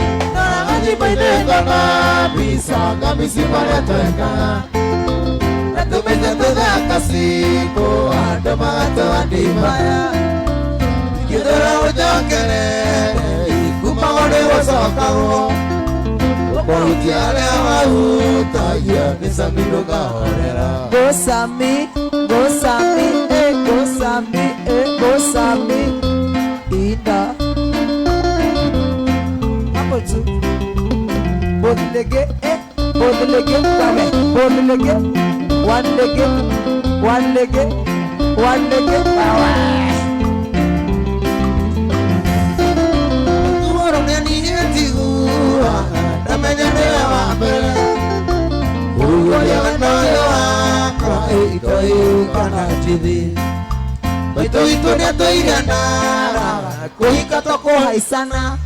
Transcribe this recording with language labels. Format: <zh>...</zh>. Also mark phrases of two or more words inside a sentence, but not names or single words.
<ki>Ndora mathimbo-inĩ ngona mbica, ngamĩci marĩa twekaga. Na tũmĩte tũthaka ciĩko, andũ magatũandimaya. Ingĩthũra ũnjokerere, kuma gũrĩ gũcokagwo. Ũkũrutia arĩa wahutagia, nĩ Sami ndũkahorera.</ki> <en>Go Sami, go Sami, eh, go Sami, eh, go Sami.</en> <sw>Inda. Hapo tu.</sw> <en>Both lege, eh, both lege, kame, both lege. One lege, one lege, one lege, power.</en> <ki>Tuoro nĩ niĩ njiguaga, ndamenya nĩwe wa mbere. Ũguo nĩwe noyo wakwa, ĩitoĩ kana njithi. Maitũ witũ nĩ atũire ndara, kũhika to kũhaicana.</ki>